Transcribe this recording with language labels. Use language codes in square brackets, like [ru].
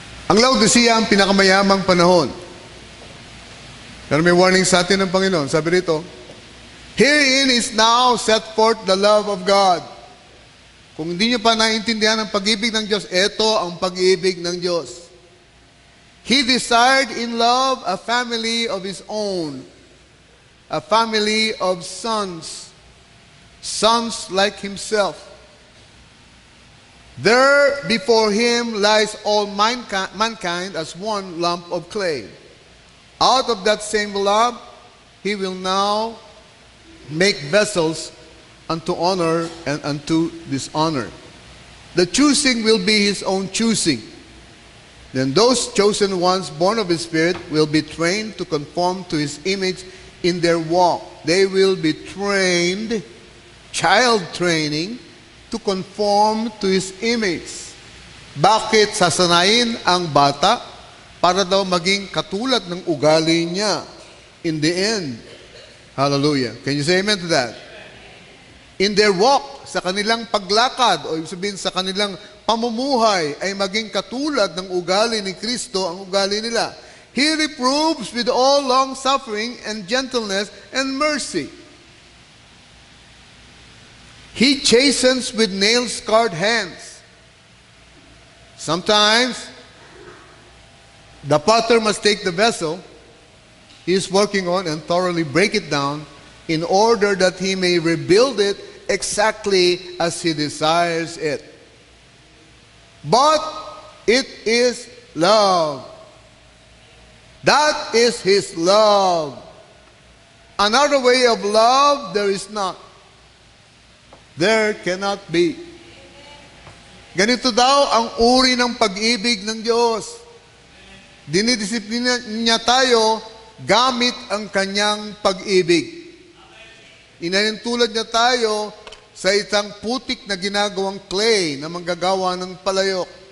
[tl] Ang Laodicea ang pinakamayamang panahon. Pero may warning sa atin ng Panginoon. Sabi rito, [en] herein is now set forth the love of God. [tl] Kung hindi nyo pa naiintindihan ang pag-ibig ng Diyos, ito ang pag-ibig ng Diyos. [en] He desired in love a family of His own, a family of sons, sons like Himself. There before Him lies all mankind as one lump of clay. Out of that same lump, He will now make vessels unto honor and unto dishonor. The choosing will be His own choosing. Then those chosen ones born of His Spirit will be trained to conform to His image in their walk. They will be trained, child training, to conform to His image. [tl] Bakit sasanayin ang bata? Para daw maging katulad ng ugali niya [en] in the end. [tl] Hallelujah. [en] Can you say amen to that? In their walk, [tl] sa kanilang paglakad, o ibig sabihin sa kanilang pamumuhay, ay maging katulad ng ugali ni Kristo ang ugali nila. [en] He reproves with all long-suffering and gentleness and mercy. He chastens with nail-scarred hands. Sometimes, the potter must take the vessel he is working on and thoroughly break it down in order that he may rebuild it exactly as he desires it. But it is love. That is His love. Another way of love there is not. There cannot be. [tl] Ganito daw ang uri ng pag-ibig ng Diyos. Dinidisiplina niya tayo gamit ang kanyang pag-ibig. Inalintulad niya tayo sa isang putik na ginagawang clay na manggagawa ng palayok.